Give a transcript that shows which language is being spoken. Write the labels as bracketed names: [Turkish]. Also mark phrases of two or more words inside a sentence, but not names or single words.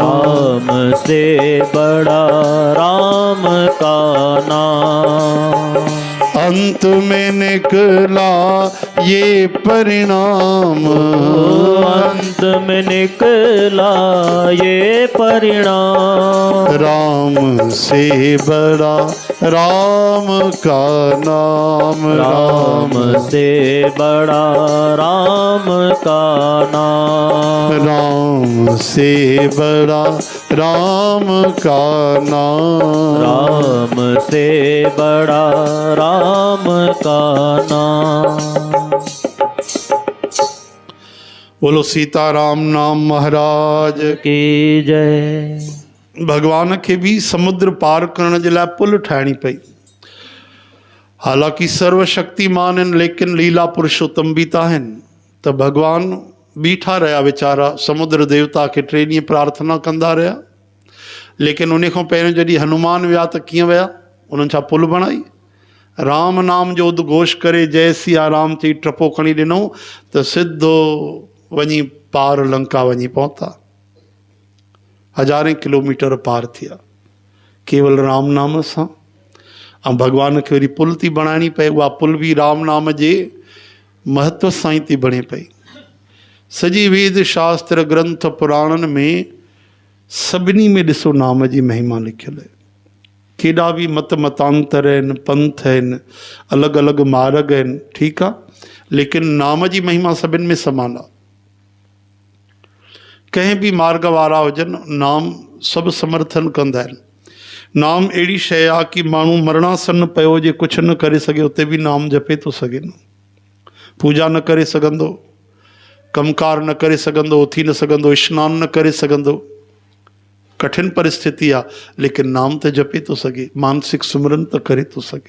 [Hindi] राम से बड़ा राम का नाम। अंत में निकला ये परिणाम। अंत में निकला ये परिणाम। राम से बड़ा राम का नाम। राम से बड़ा राम का नाम। राम से बड़ा राम का नाम। राम से बड़ा राम का नाम। बोलो सीताराम नाम महाराज की जय। [Sindhi] भगवान खे भी समुद्र पार करण जे लाइ पुल ठाहिणी पई। हालांकि सर्वशक्तिमान आहिनि लेकिन लीला पुरुषोत्तम बि त आहिनि। त भगवान बीठा रहिया वीचारा समुद्र देवता खे 3 ॾींहं प्रार्थना कंदा रहिया। लेकिन उन खां पहिरियों जॾहिं हनुमान विया त कीअं विया? उन्हनि छा पुल बणाई? राम नाम जो उद्घोष करे जय सिया राम चई टपो खणी ॾिनो त सिधो वञी पार लंका वञी पहुता। हज़ारें किलोमीटर पार थिया केवल राम नाम सां। ऐं भॻवान खे वरी पुल थी बणाइणी पए, उहा पुल बि राम नाम जे महत्व सां ई थी बणे पई। सॼी वेद शास्त्र ग्रंथ पुराणनि में सभिनी में ॾिसो नाम जी महिमा लिखियलु आहे। केॾा बि मत मतांतर आहिनि, पंथ आहिनि, अलॻि अलॻि मार्ग आहिनि, ठीकु आहे, लेकिन नाम जी महिमा सभिनि में समान आहे। कंहिं बि मार्ग वारा हुजनि, नाम सभु समर्थन कंदा आहिनि। नाम अहिड़ी शइ आहे कि माण्हू मरणासन पियो हुजे, कुझु न करे सघे, उते बि नाम जपे थो सघे न। पूजा न करे सघंदो, कमकार न करे सघंदो, उथी न सघंदो, स्नान न करे सघंदो, कठिन परिस्थिति आहे, लेकिन नाम त जपे थो सघे, मानसिक सुमरन त करे थो सघे।